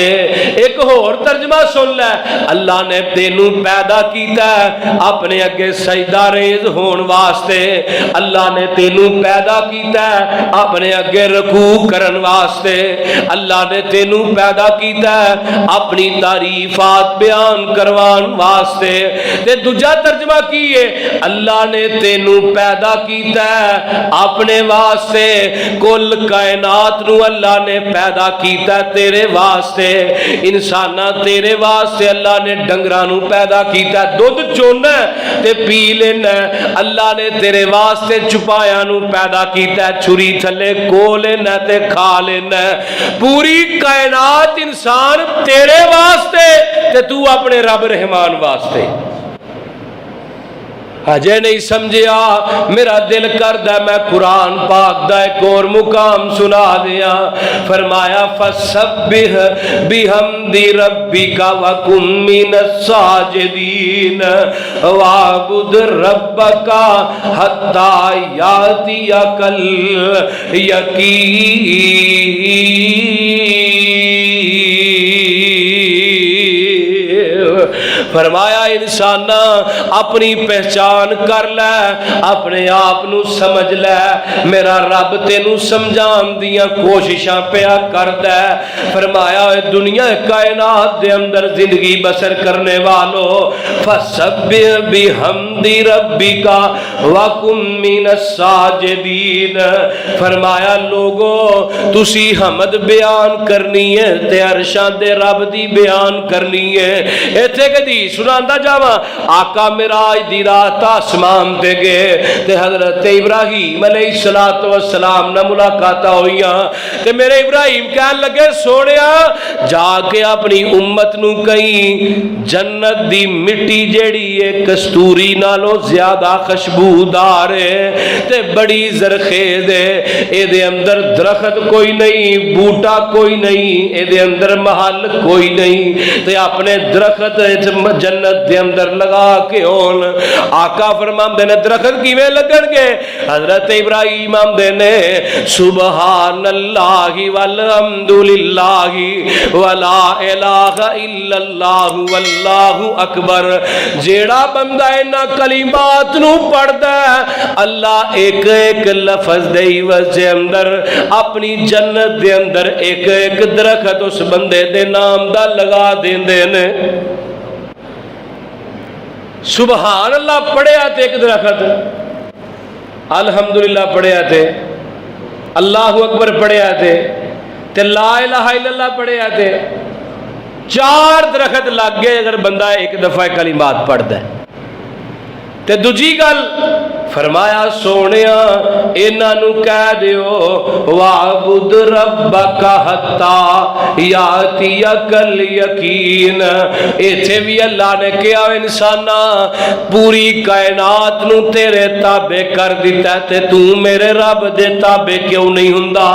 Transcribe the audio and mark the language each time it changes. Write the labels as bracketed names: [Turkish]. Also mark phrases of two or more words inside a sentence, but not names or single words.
[Punjabi] ایک اور ترجمہ سن لے، اللہ نے تینوں پیدا کیتا ہے اپنے اگے سجدہ ریز ہون واسطے، اللہ نے تینوں پیدا کیتا ہے اپنے اگے رکوع کرن واسطے، اللہ نے تینوں پیدا کیتا ہے اپنی تعریفات بیان کروان واسطے۔ تے دوجا ترجمہ کیے، اللہ نے تینوں پیدا کیتا ہے اپنے واسطے، کل کائنات نو اللہ نے پیدا کیتا ہے تیرے واسطے، انساناں تیرے واسطے اللہ نے ڈنگراں نو پیدا کیتا ہے، دودھ چونا ہے تے پی لینا ہے، اللہ نے تیرے واسطے چپایا نو پیدا کیتا ہے، چھری تھلے کو لینا تے کھا لینا ہے، پوری کائنات انسان تیرے واسطے تے تو اپنے رب رحمان واسطے۔ اجے نہیں سمجھیا، میرا دل کردا میں قرآن پاک دا ایک اور مقام سنا دیا۔ [Arabic] فرمایا فسبح بحمد ربک وکن من الساجدین واعبد ربک حتی یاتیک الیقین۔ [Punjabi] فرمایا انسان اپنی پہچان کر لے، اپنے آپ نو سمجھ لے، میرا رب تینو سمجھان دیاں کوششاں پیا کردا ہے۔ فرمایا دنیا کائنات دے اندر زندگی بسر کرنے والو، [Arabic] فسبح بحمد ربک وکن من الساجدین۔ [Punjabi] فرمایا لوگو تسی حمد بیان کرنی ہے تے عرشاں دے رب دی بیان کرنی ہے۔ ایتھے کدی سناندا جاواں، آقا معراج دی رات آسمان تے گئے تے حضرت ابراہیم [Arabic] علیہ الصلوۃ والسلام [Punjabi] نال ملاقاتاں ہوئیاں تے میرے ابراہیم کہن لگے سونیا جا کے اپنی امت نو کہیں جنت دی مٹی جیڑی ہے کستوری نالوں زیادہ خوشبودار ہے تے بڑی زرخیز ہے، اے دے اندر درخت کوئی نہیں، بوٹا کوئی نہیں، اے دے اندر محل کوئی نہیں، تے اپنے درخت جنت دے اندر لگا کے ہون۔ آقا فرماندے نے درخت کیویں لگن گے؟ [Arabic] حضرت ابراہیم [Punjabi] آمدے نے [Arabic] سبحان اللہ والحمد للہ ولا الہ الا اللہ واللہ اکبر۔ [Punjabi] جیڑا بندہ انہاں کلمات نو پڑھدا ہے، اللہ ایک ایک لفظ دے عوض دے اندر اپنی جنت دے اندر ایک ایک درخت اس بندے دے نام دا لگا دیندے نے۔ [Arabic] سبحان اللہ [Punjabi] پڑھیا تے ایک درخت، الحمدللہ پڑھیا تے، [Arabic] اللہ اکبر [Punjabi] پڑھیا تے [Arabic] لا الہ الا اللہ [Punjabi] پڑھیا تے، 4 درخت لگ گئے اگر بندہ ایک دفعہ کلمات پڑھدا ہے۔ تے دوجی گل فرمایا سونیا انہاں نو کہہ دیو [Arabic] واعبد ربک حتی یاتیک الیقین۔ [Punjabi] ایتھے بھی اللہ نے کہا انسانا پوری کائنات نو تیرے تابع کر دیتا ہے تے تو میرے رب دے تابع کیوں نہیں ہوندا؟